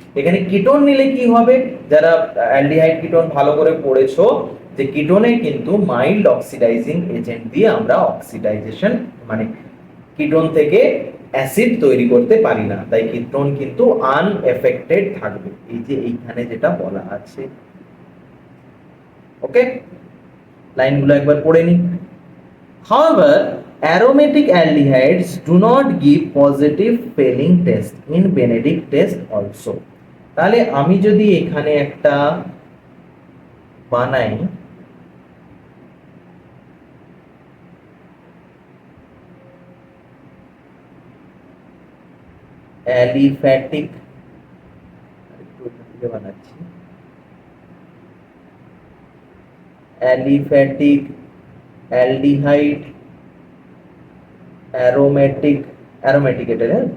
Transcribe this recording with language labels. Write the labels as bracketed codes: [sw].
[bn] এখানে কিটোন নিলে কি হবে, যারা অ্যালডিহাইড কিটোন ভালো করে পড়েছো, যে কিটোনে কিন্তু মাইল্ড অক্সিডাইজিং এজেন্ট দিয়ে আমরা অক্সিডাইজেশন মানে কিটোন থেকে অ্যাসিড তৈরি করতে পারি না, তাই কিটোন কিন্তু আনএফেক্টেড থাকবে, এই যে এইখানে যেটা বলা আছে। ওকে, লাইনগুলো একবার পড়ে নি। [en] However, aromatic aldehydes do not give positive Fehling test in Benedict test also. [bn] তাহলে আমি যদি এখানে একটা বানাই, অ্যালিফ্যাটিক, বানাচ্ছি অ্যালিফ্যাটিক অ্যালডিহাইড অ্যারোমেটিক এটা